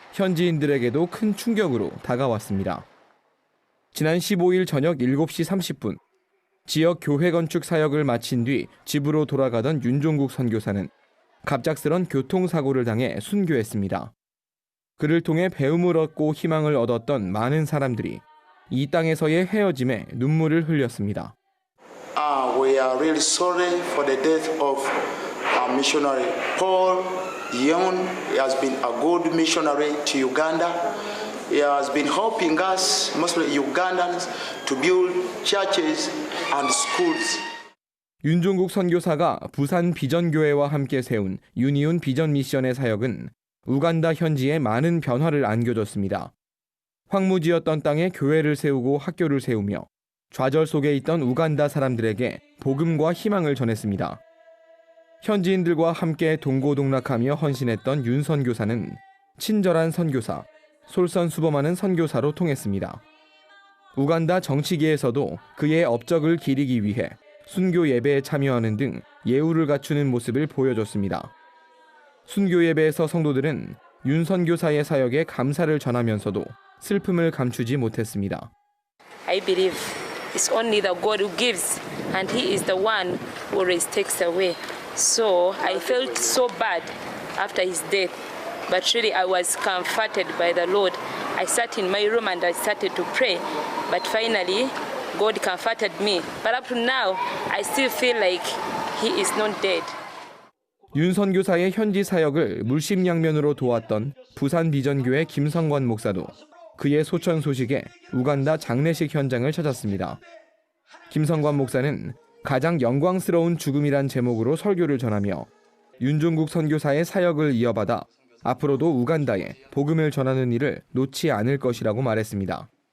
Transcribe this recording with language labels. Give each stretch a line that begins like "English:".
Korean: 현지인들에게도 큰 충격으로 다가왔습니다. 지난 15일 저녁 7시 30분 지역 교회 건축 사역을 마친 뒤 집으로 돌아가던 윤종국 선교사는 갑작스런 교통사고를 당해 순교했습니다. 그를 통해 배움을 얻고 희망을 얻었던 많은 사람들이 이 땅에서의 헤어짐에 눈물을 흘렸습니다.
English: We are really sorry for the death of our missionary Paul Young. He has been a good missionary to Uganda. He has been helping us, mostly Ugandans, to build churches and schools.
Korean: 윤종국 선교사가 부산 비전교회와 함께 세운 유니온 비전 미션의 사역은 우간다 현지에 많은 변화를 안겨줬습니다. 황무지였던 땅에 교회를 세우고 학교를 세우며 좌절 속에 있던 우간다 사람들에게 복음과 희망을 전했습니다. 현지인들과 함께 동고동락하며 헌신했던 윤 선교사는 친절한 선교사, 솔선수범하는 선교사로 통했습니다. 우간다 정치계에서도 그의 업적을 기리기 위해 순교 예배에 참여하는 등 예우를 갖추는 모습을 보여줬습니다. 순교 예배에서 성도들은 윤 선교사의 사역에 감사를 전하면서도 슬픔을 감추지 못했습니다.
English: I believe it's only the God who gives and he is the one who always takes away. So I felt so bad after his death, but really I was comforted by the Lord. I sat in my room and I started to pray, but finally God comforted me. But up to now, I still feel like he is not dead.
Korean: 윤 선교사의 현지 사역을 물심양면으로 도왔던 부산 비전교회 김성관 목사도 그의 소천 소식에 우간다 장례식 현장을 찾았습니다. 김성관 목사는 가장 영광스러운 죽음이란 제목으로 설교를 전하며 윤종국 선교사의 사역을 이어받아 앞으로도 우간다에 복음을 전하는 일을 놓지 않을 것이라고 말했습니다.